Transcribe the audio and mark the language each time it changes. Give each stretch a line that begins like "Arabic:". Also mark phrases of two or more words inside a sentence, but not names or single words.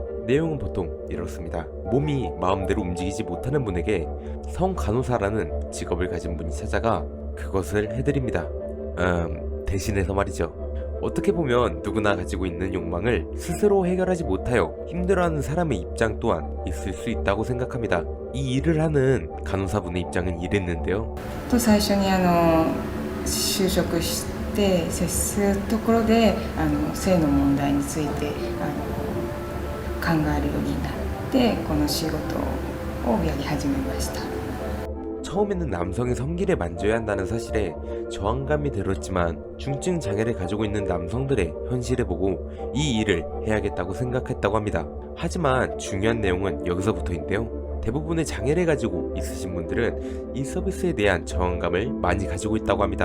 Korean: 내용은 보통 이렇습니다. 몸이 마음대로 움직이지 못하는 분에게 성간호사라는 직업을 가진 분이 찾아가 그것을 해드립니다. 대신해서 말이죠. 어떻게 보면 누구나 가지고 있는 욕망을 스스로 해결하지 못하여 힘들어하는 사람의 입장 또한 있을 수 있다고 생각합니다. 이 일을 하는 간호사분의 입장은 이랬는데요.
Japanese: と最初に就職して接するところで性の問題について考えるようになってこの仕事をやり始めました。
Korean: 처음에는 남성의 성기를 만져야 한다는 사실에 저항감이 들었지만 중증 장애를 가지고 있는 남성들의 현실을 보고 이 일을 해야겠다고 생각했다고 합니다. 하지만 중요한 내용은 여기서부터인데요. 대부분의 장애를 가지고 있으신 분들은 이 서비스에 대한 저항감을 많이 가지고 있다고 합니다.